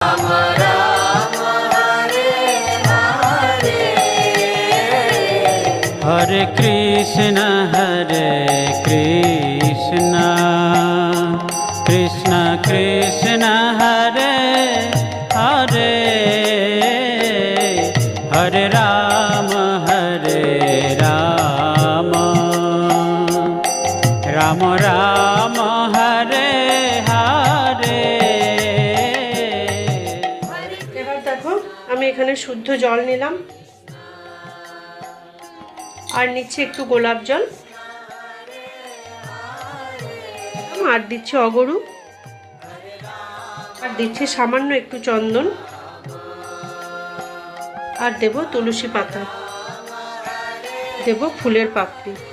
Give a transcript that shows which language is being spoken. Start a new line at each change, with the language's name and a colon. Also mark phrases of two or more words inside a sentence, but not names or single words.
Sanskrit: Hare Krishna Krishna Krishna Hare Hare Hare Rama Rama Rama Hare Hare।
Bangla: এবার দেখো আমি এখানে শুদ্ধ জল নিলাম আর নিচ্ছি একটু গোলাপ জল আর দিচ্ছি অগরু আর দিচ্ছি সামান্য একটু চন্দন আর দেব তুলসী পাতা, দেব ফুলের পাপড়ি।